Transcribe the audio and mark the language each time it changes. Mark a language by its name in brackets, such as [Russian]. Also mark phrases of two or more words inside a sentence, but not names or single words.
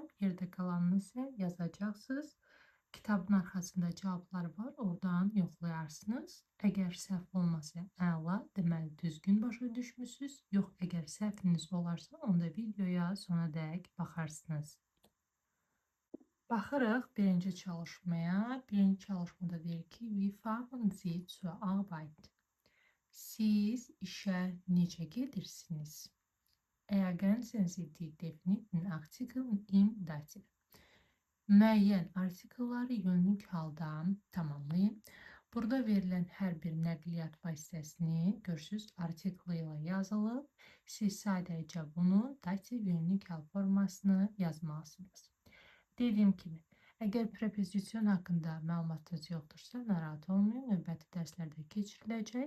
[Azerbaijani] Yerdə qalanını isə yazacaqsınız. Kitabın arxasında cavablar var, oradan yoxlayarsınız. Əgər səhv olmasa əla, deməli düzgün başa düşmüsünüz. Yox, əgər səhviniz olarsa, onda videoya sona dək baxarsınız. Baxırıq birinci çalışmaya. Birinci çalışmada deyir ki, [German] wie fahren Sie zur Arbeit? [Azerbaijani] Siz işə necə gedirsiniz? [German] Ergänzen Sie die definiten Artikel im Dativ. [Azerbaijani] Müəyyən artikelları yönlük halda tamamlayın. Burada verilən hər bir nəqliyyat vasitəsini görürsünüz, artikel ilə yazılıb. Siz sadəcə bunun dativ yönlük hal formasını yazmalısınız. Dediyim kimi, əgər prepozisyon haqqında məlumatınız yoxdursa, narahat olmayın, növbəti dərslərdə keçiriləcək.